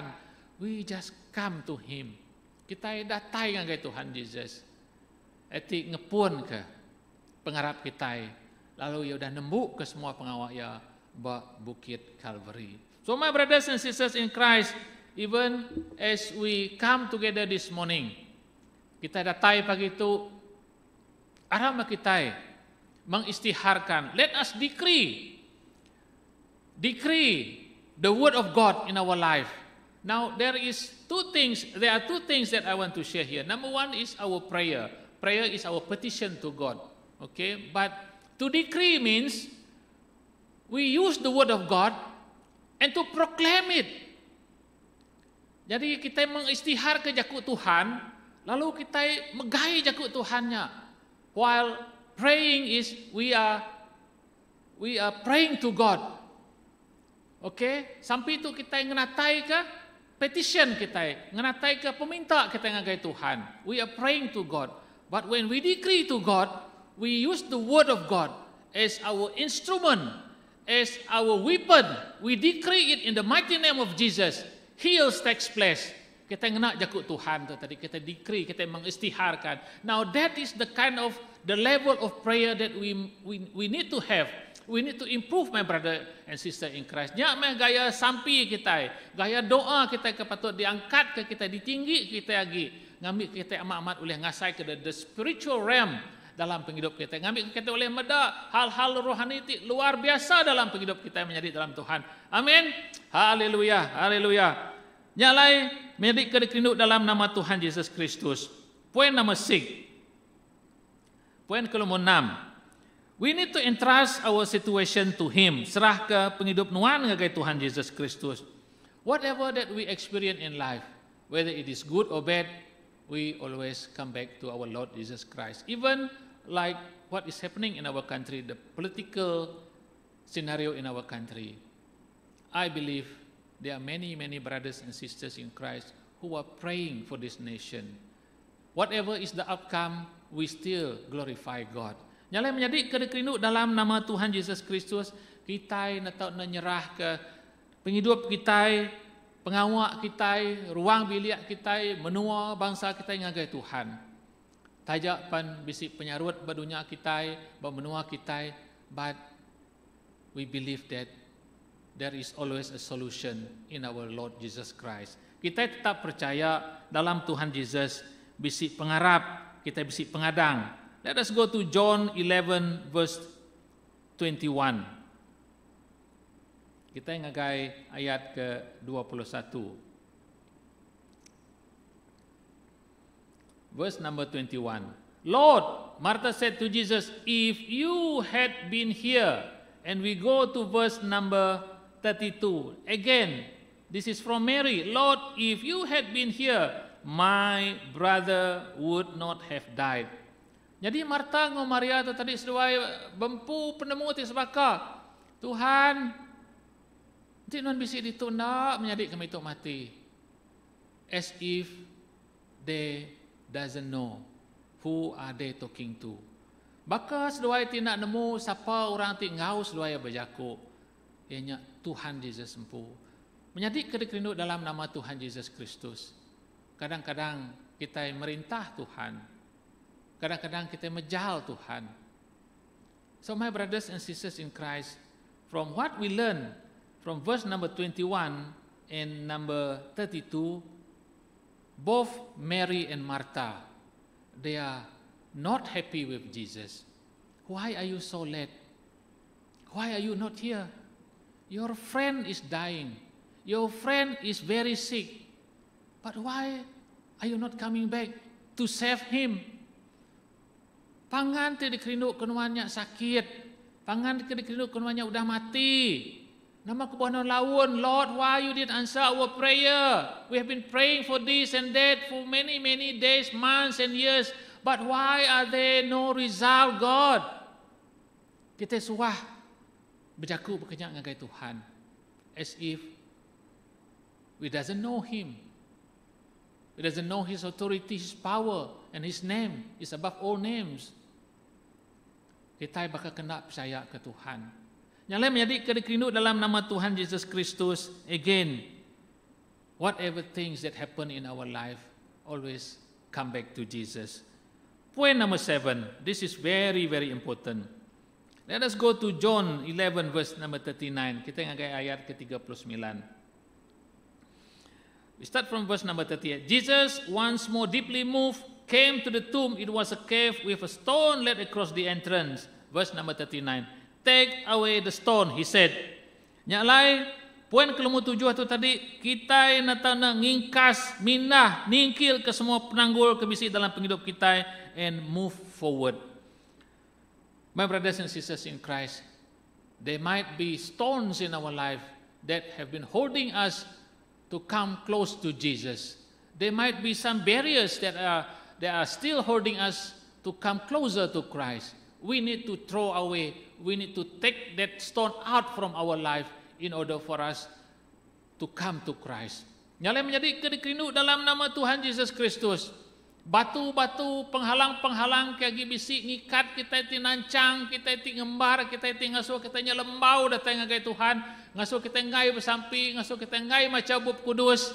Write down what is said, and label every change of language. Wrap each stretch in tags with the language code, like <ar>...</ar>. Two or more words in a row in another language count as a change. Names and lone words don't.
<en>We just come to Him.</en> <iba>Kita datang ngai Tuhan Yesus. Eti ngepun ke pengharap kita. Lalu ia sudah nembuk ke semua pengawak ya Bukit Calvary.</iba> <en>So my brothers and sisters in Christ, even as we come together this morning,</en> <iba>kita datang pagi itu, arah kita mengistiharkan,</iba> <en>let us decree the word of God in our life. Now there are two things that I want to share here. Number one is our prayer. Prayer is our petition to God. Okay, but to decree means we use the word of God and to proclaim it.</en> <iba>Jadi kita mengistihar ke jakut Tuhan, lalu kita megai jakut Tuhannya.</iba> <en>While praying is we are praying to God. Okay?</en> <iba>Sampai itu kita ngenatai ke petition kita, ngenatai ke peminta kita ngagai Tuhan.</iba> <en>We are praying to God. But when we decree to God, we use the word of God as our instrument, as our weapon. We decree it in the mighty name of Jesus. Heals takes place.</en> <iba>Kita ngena jakut Tuhan tu tadi, kita decree, kita mengistiharkan.</iba> <en>Now that is the kind of the level of prayer that we need to have. We need to improve, my brother and sister in Christ.</en> <iba>Nya meh gaya sampi kita, gaya doa kita kepatut diangkat ke kita, ditinggi kita lagi. Ngambil kita amat-amat oleh ngasai ke</iba> <en>the spiritual realm</en> <iba>dalam penghidup kita. Ngambil kita oleh meda hal-hal rohani luar biasa dalam penghidup kita menjadi dalam Tuhan. Amin. Haleluya. Haleluya. Nyalai menjadi kedekinduk dalam nama Tuhan Yesus Kristus. Poin nomor 6. Poin ke-6.</iba> <en>We need to entrust our situation to Him.</en> <iba>Serah ke penghidup nuan ngagai Tuhan Yesus Kristus.</iba> <en>Whatever that we experience in life, whether it is good or bad, we always come back to our Lord Jesus Christ. Even like what is happening in our country, the political scenario in our country, I believe there are many brothers and sisters in Christ who are praying for this nation. Whatever is the outcome, we still glorify God.</en> <iba>Nyalai menjadi kedekinduk dalam nama Tuhan Yesus Kristus, kita nak menyerah ke penghidup kita, pengawak kita, ruang bilik kita, menua bangsa kita ngagai Tuhan. Tajak pan bisi penyarut badunya kita, menua kita,</iba> <en>but we believe that there is always a solution in our Lord Jesus Christ.</en> <iba>Kita tetap percaya dalam Tuhan Yesus, bisi pengarap, kita bisi pengadang.</iba> <en>Let us go to John 11 verse 21.</en> <iba>Kita ngagai ayat ke-21.</iba> <en>Verse number 21. Lord, Martha said to Jesus, if you had been here, and we go to verse number 32. Again, this is from Mary. Lord, if you had been here, my brother would not have died.</en> <iba>Jadi Marta dengan Maria tu tadi seduai bempu penemu ti sebaka. Tuhan, ti non bisi ditunda menjadi kami tu mati.</iba> <en>As if they doesn't know who are they talking to.</en> <iba>Baka seduai ti nak nemu siapa orang ti ngau seduai berjaku. Ianya Tuhan Yesus empu. Menjadi kedekrindu dalam nama Tuhan Yesus Kristus. Kadang-kadang kita merintah Tuhan. Kadang-kadang kita menjahal Tuhan.</iba> <en>So my brothers and sisters in Christ, from what we learn from verse number 21 and number 32, both Mary and Martha, they are not happy with Jesus. Why are you so late? Why are you not here? Your friend is dying. Your friend is very sick. But why are you not coming back to save him?</en> <iba>Pangan ti dikerindu kenuannya sakit. Pangan ti dikerindu kenuannya udah mati. Nama kebuahan laun,</iba> <en>Lord, why you didn't answer our prayer? We have been praying for this and that for many, many days, months and years. But why are there no result, God?</en> <iba>Kita suah berjaku berkenyak dengan Tuhan.</iba> <en>As if we doesn't know Him. We doesn't know His authority, His power, and His name is above all names.</en> <iba>Kita bakal kena percaya ke Tuhan. Yang lain menjadi kedekrindu dalam nama Tuhan Yesus Kristus.</iba> <en>Again, whatever things that happen in our life, always come back to Jesus. Point number 7. This is very, very important. Let us go to John 11 verse number 39.</en> <iba>Kita ngagai ayat ke-39.</iba> <en>We start from verse number 38. Jesus, once more deeply moved, came to the tomb. It was a cave with a stone laid across the entrance. Verse number 39. Take away the stone, he said.</en> <iba>Nyalai, poin ke-7 tu tadi, kita natana ngingkas, minah, ningkil ke semua penanggul kebisi dalam penghidup kita</iba> <en>and move forward. My brothers and sisters in Christ, there might be stones in our life that have been holding us to come close to Jesus. There might be some barriers that are still holding us to come closer to Christ. We need to throw away, we need to take that stone out from our life in order for us to come to Christ.</en> <iba>Nyalai menjadi kedekrindu dalam nama Tuhan Yesus Kristus. Batu-batu penghalang-penghalang kaya bisi ngikat kita iti nancang, kita iti ngembar, kita iti ngasuh kita nya lembau datang ngagai Tuhan, ngasuh kita ngai bersampi, ngasuh kita ngai macabub kudus.</iba>